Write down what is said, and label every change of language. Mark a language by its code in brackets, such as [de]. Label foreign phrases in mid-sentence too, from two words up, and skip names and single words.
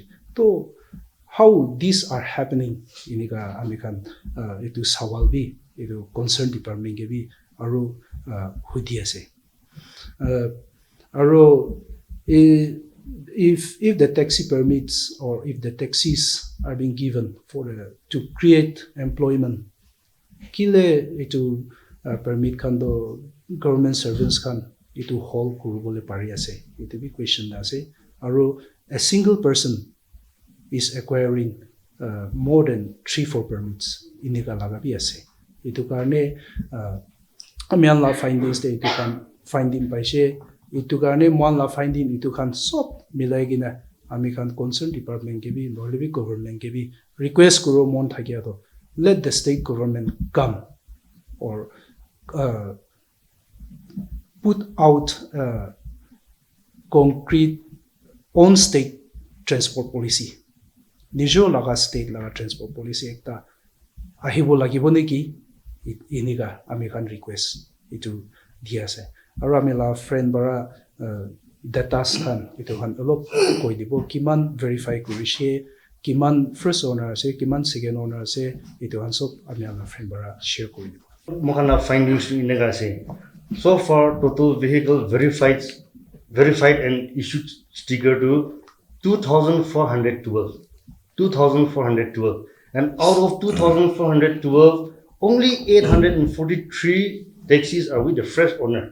[nag] To [en] how these are happening [nag] iniga amikan itu sawal bi itu [en] concern department [nag] ge bi aro hudi ase. [en] Aro if the taxi permits or if the taxis are being given for to create employment [nag] kile itu permit kan do [en] government [nag] servants kan itu hold kurubole pari ase itu bi question ase aro [en] a single person is acquiring more than 3-4 permits [nag] inika laga bi ase itu karne amian la findings de itu kan finding paise itu karne mon la finding itu kan sob milai gina ami kan [en] concerned department [nag] ke bi nolebi government ke bi request kuro mon thakia [en] to let the state government come or put out concrete on state transport policy [nag] nijo laga state laga [en] transport policy [nag] ekta ahibo lagibo neki iniga ami kan request itu dia ase aro ami la friend bara data kan itu kan alop koi dibo kiman verify kurishe kiman [en] first owner [nag] ase kiman [en] second owner [nag] ase itu han sob ami la friend bara share koi dibo [en] Mohana findings [nag] iniga ase [en] so far total vehicle verified and issued sticker to 2412 and out of 2412 only 843 taxis are with the fresh owner.